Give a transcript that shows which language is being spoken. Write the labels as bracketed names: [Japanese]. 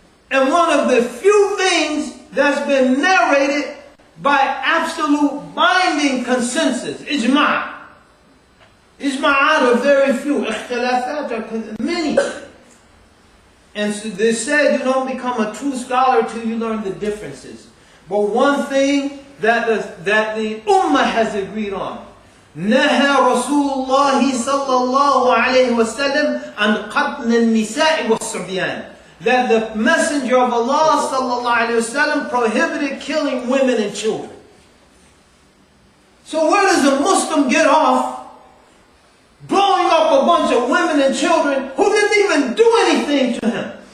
[English] And one of the few things that's been narrated by absolute binding consensus, ijma'. Ijma'at are very few. Ikhtilafat are many. And so they said you don't become a true scholar till you learn the differences. But one thing that the ummah has agreed on. [Arabic] نهى رسول الله صلى الله عليه وسلم عن قتل النساء والصبيان. [English] That the Messenger of Allah sallallahu alayhi wasallam prohibited killing women and children. So where does a Muslim get off blowing up a bunch of women and children who didn't even do anything to him?